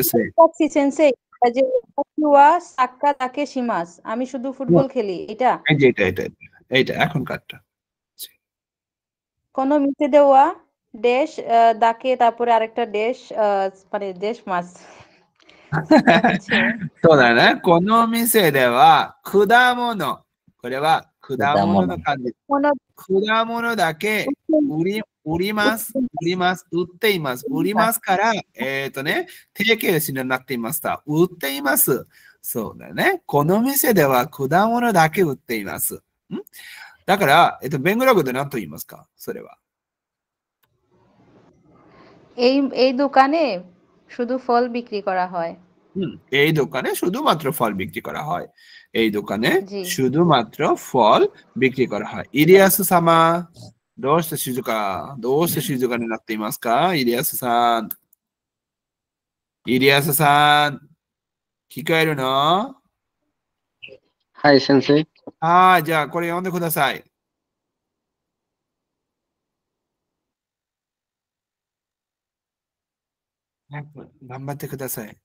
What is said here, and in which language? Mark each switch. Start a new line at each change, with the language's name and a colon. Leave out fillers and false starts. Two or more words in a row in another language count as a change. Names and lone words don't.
Bangla: পাচ্ছি সেন্সেই, যে
Japanese: 私 は サッカーだけ します,
Bangla: আমি শুধু ফুটবল খেলি, এটা? এই যে এইটা এখন কাটটা।
Japanese: この 店 では
Bangla: ড্যাশ দাকে, তারপরে আরেকটা ড্যাশ, মানে ড্যাশ মাস। এটা হচ্ছে
Japanese: そうだね。この店では果物、これは果物の漢字。 কোন 果物だけ売ります。売っています。売りますから、定型詞になっていますと。売っています。そうだね。この店では果物だけ売っています。だから、ベングラ語で何と言いますか？それは。
Bangla: এই দোকানে শুধু ফল বিক্রি করা হয়। এই দোকানে শুধুমাত্র ফল বিক্রি করা হয়। এই দোকানে জি। শুধুমাত্র ফল বিক্রি করা হয়। ইলিয়াস সামা,
Japanese: どうして静かになっていますか？イリアスさん。イリアスさん、聞こえるの？はい、先生。はい、じゃあこれ読んでください。早く頑張ってください。